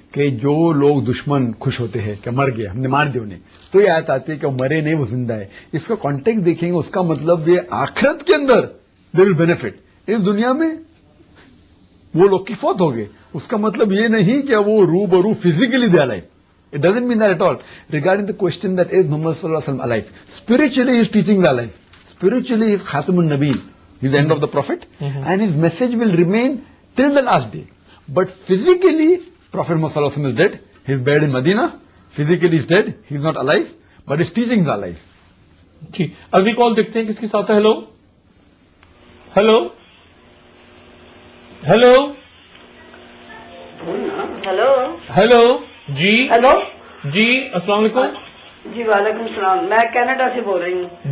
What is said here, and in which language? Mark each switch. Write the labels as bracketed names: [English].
[Hindi] कि जो लोग दुश्मन खुश होते हैं कि मर गया, हमने मार दिया उन्हें, तो ये आयत आती है कि वो मरे नहीं, वो जिंदा है। इसका कॉन्टेक्स्ट देखेंगे, उसका मतलब ये आखिरत के अंदर [English] They will benefit. [Hindi] इस दुनिया में वो लोग की फौत हो गए, उसका मतलब ये नहीं कि वो रूबरू physically [English] They alive. It doesn't mean that at all. Regarding the question that is Muhammad sallallahu alaihi wasallam alive, spiritually he is teaching the alive. Spiritually he is Khatamun Nabiyyin. He is the end of the Prophet, and his message will remain till the last day. But physically, Prophet Muhammad sallallahu alaihi wasallam is dead. He is buried in Medina. Physically he is dead. He is not alive, but his teachings are alive. [Hindi] जी, अगली call देखते हैं किसके साथ है. Hello hello hello hello hello जी hello जी, अस्सलाम वालेकुम. जी वालेकुम सलाम. मैं कनाडा से बोल रही हूँ.